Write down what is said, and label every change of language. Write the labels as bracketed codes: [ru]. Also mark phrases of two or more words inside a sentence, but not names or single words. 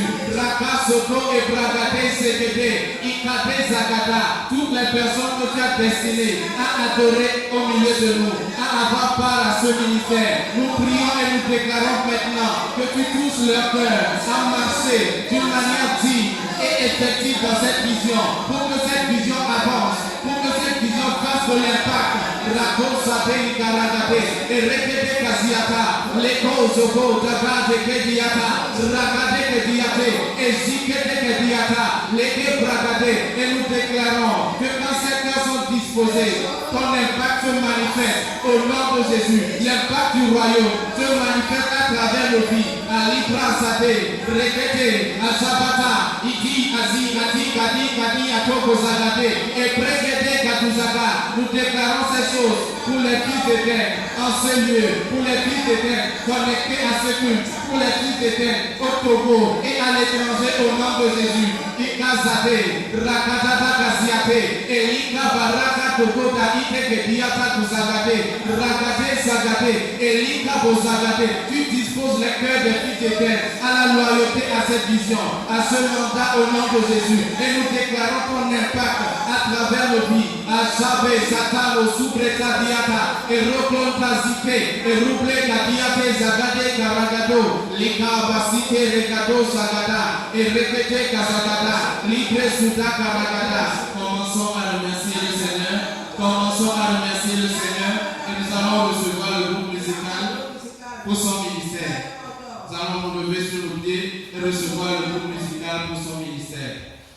[fr] Rakasoto et Bragade Segede, Ikade Zagada, toutes les personnes que tu as destinées à adorer au milieu de nous, à avoir part à ce ministère. Nous prions et nous déclarons maintenant que tu touches leur cœur à marcher d'une manière digne et effective dans cette vision, pour que cette vision avance, pour que cette vision fasse de l'impact. Rakosa de Garagade, et Rekete Kasiata, Leko Zoko, Dagade Kediata, Ragade Kediate, et Zikete Kediata, Leke Bragade, et nous déclarons que quand ces cœurs sont disposés, ton impact se manifeste au nom de Jésus. L'impact du royaume se manifeste à travers nos vies. Alibra Sade, Rekete, Azabata, Iki, Azi, Ati, Kadi, Kadi, Atoko Zagade, et Pregede Katuzaga. Nous déclarons ces choses pour les fils d'Éden en ce lieu, pour les fils d'Éden connectés à ce culte, pour les fils d'Éden au Togo et à l'étranger au nom de Jésus. Ikazade, Rakadada Kaziate, Elika Baraka Togo Daite Kediata Kuzagade, Rakade Sagade, Elika Bozagade. Tu disposes les cœurs des fils d'Éden à la loyauté à cette vision, à ce mandat au nom de Jésus. Et nous déclarons ton impact à travers nos vies. Azabe Satano Subreta Diata, et Roklonta Zike, et Ruble Kadiate Zagade Karagado, Lika Basite Regado Zagada, et Rekete Kazagada, Libre Suda Karagada. Commençons à remercier le Seigneur. Commençons à remercier le Seigneur. Et nous allons recevoir le groupe musical pour son ministère. Nous allons nous lever sur nos pieds et recevoir le groupe musical pour son ministère.